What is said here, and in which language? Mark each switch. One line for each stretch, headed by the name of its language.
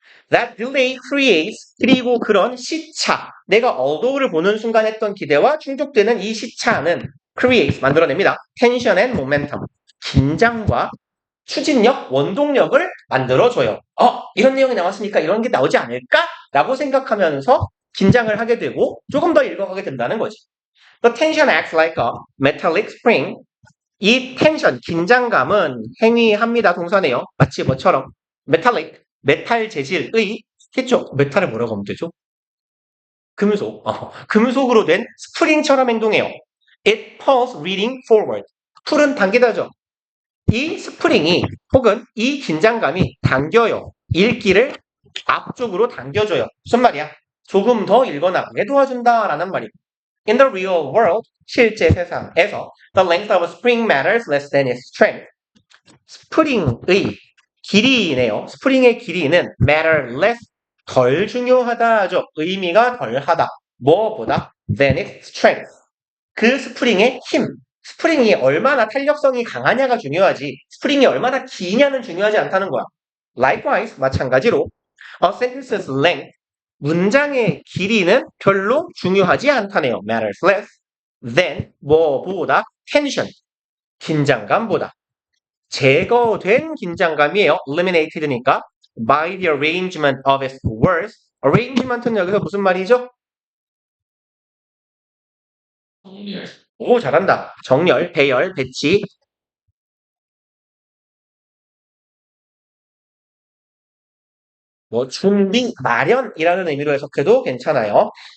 English: That delay creates
Korean: 그리고 그런 시차 내가 although를 보는 순간 했던 기대와 충족되는 이 시차는 creates 만들어냅니다.
English: tension and momentum
Korean: 긴장과 추진력, 원동력을 만들어줘요. 이런 내용이 나왔으니까 이런 게 나오지 않을까? 라고 생각하면서 긴장을 하게 되고 조금 더 읽어가게 된다는 거지.
English: The tension acts like a metallic spring.
Korean: 이 텐션, 긴장감은 행위합니다. 동사네요. 마치 뭐처럼 metallic, 메탈 재질의 했죠. 메탈을 뭐라고 하면 되죠? 금속. 금속으로 된 스프링처럼 행동해요.
English: It pulls reading forward.
Korean: 풀은 당기다죠. 이 스프링이 혹은 이 긴장감이 당겨요. 읽기를 앞쪽으로 당겨줘요. 무슨 말이야? 조금 더 읽어나가게 도와준다라는 말이에요.
English: In the real world,
Korean: 실제 세상에서
English: the length of a spring matters less than its strength.
Korean: 스프링의 길이네요. 스프링의 길이는
English: matter less,
Korean: 덜 중요하다죠. 의미가 덜하다. 뭐보다?
English: than its strength.
Korean: 그 스프링의 힘. 스프링이 얼마나 탄력성이 강하냐가 중요하지. 스프링이 얼마나 기냐는 중요하지 않다는 거야.
English: Likewise,
Korean: 마찬가지로
English: a sentence's length,
Korean: 문장의 길이는 별로 중요하지 않다네요.
English: matters less than
Korean: 뭐보다 tension, 긴장감보다. 제거된 긴장감이에요.
English: eliminated니까 by the arrangement of its words.
Korean: arrangement는 여기서 무슨 말이죠? 성리열. 오, 잘한다. 정렬, 배열, 배치. 뭐 준비, 마련이라는 의미로 해석해도 괜찮아요.